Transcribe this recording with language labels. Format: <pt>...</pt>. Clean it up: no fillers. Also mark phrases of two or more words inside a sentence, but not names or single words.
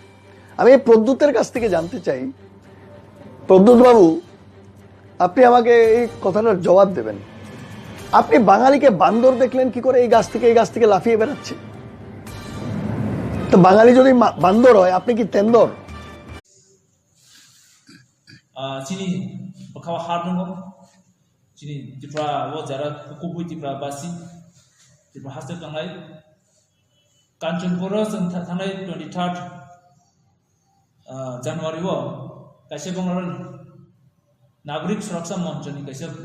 <bn>আমি এই প্রদ্যুতের কাছ থেকে জানতে চাই, প্রদ্যুৎ বাবু, আপনি আমাকে এই কথাটার জবাব দেবেন। আপনি বাঙালিকে বান্দর দেখলেন কি করে? এই গাছ থেকে লাফিয়ে বেড়াচ্ছে। তো বাঙালি যদি বান্দর হয়, আপনি কি তেন্দর?</bn> <trp>Chini bakawa harnungo Chini Tripura wo jara kubui Tripura basi Tripura hasil tangai Kanchanpura tangai 23rd January wo kaise banglaron nagorik suraksha monch ni kaise</trp>